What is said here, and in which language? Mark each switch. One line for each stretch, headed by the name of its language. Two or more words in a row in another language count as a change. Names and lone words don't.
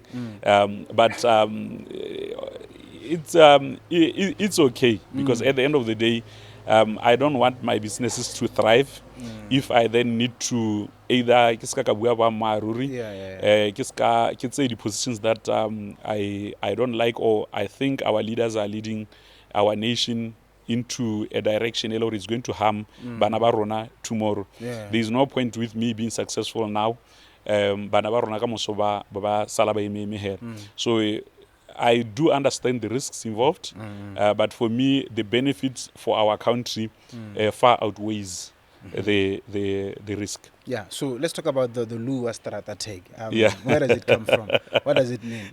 English: But it's okay because at the end of the day, I don't want my businesses to thrive if I then need to either say the positions that I don't like or I think our leaders are leading our nation into a direction or it's going to harm
Southern Sotho: bana ba rona
English: tomorrow. There is no point with me being successful now.
Southern Sotho: Bana ba rona ka moso ba sala ba eme here.
English: So I do understand the risks involved, but for me, the benefits for our country far outweighs the risk. Yeah, so let's talk about the Lu Wastrata tag. Yeah. Where does it come from? What does it mean?